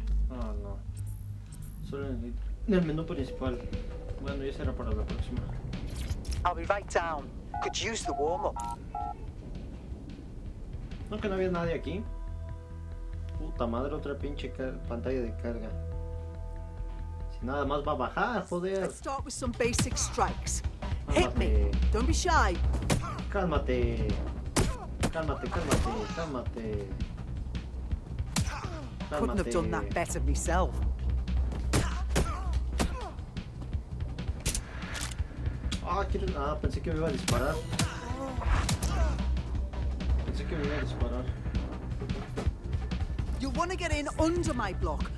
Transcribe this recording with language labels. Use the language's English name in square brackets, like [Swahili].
[Spanish] No. Solo en el menú principal. Bueno, ya será para la próxima. [English] I'll be right down. Could use the warm-up. [Spanish] No, que no había nadie aquí. Puta madre, otra pinche pantalla de carga. Si nada más va a bajar, joder. [English] Let's start with some basic strikes. Hit me. Don't be shy. [Spanish] Cálmate. [English] Couldn't have done that better myself. [Spanish] Ah, pensé que me iba a disparar. Pensé que me iba a disparar. [English] You want to get in under my block.